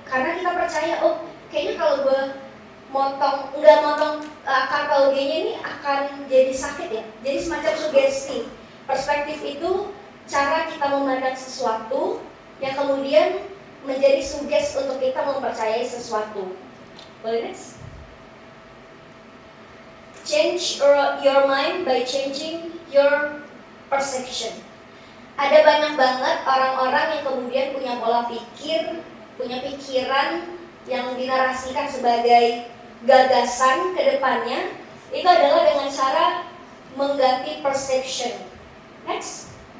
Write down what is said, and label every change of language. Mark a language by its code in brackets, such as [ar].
[id] Karena kita percaya, oh kayaknya kalau gue nggak motong akar taugenya ini akan jadi sakit ya. Jadi semacam sugesti. Perspektif itu cara kita memandang sesuatu yang kemudian menjadi suges untuk kita mempercayai sesuatu. Boleh next? [en] Change your mind by changing your perception. [id] Ada banyak banget orang-orang yang kemudian punya pola pikir, punya pikiran yang dinarasikan sebagai gagasan ke depannya. Itu adalah dengan cara mengganti perception. Next.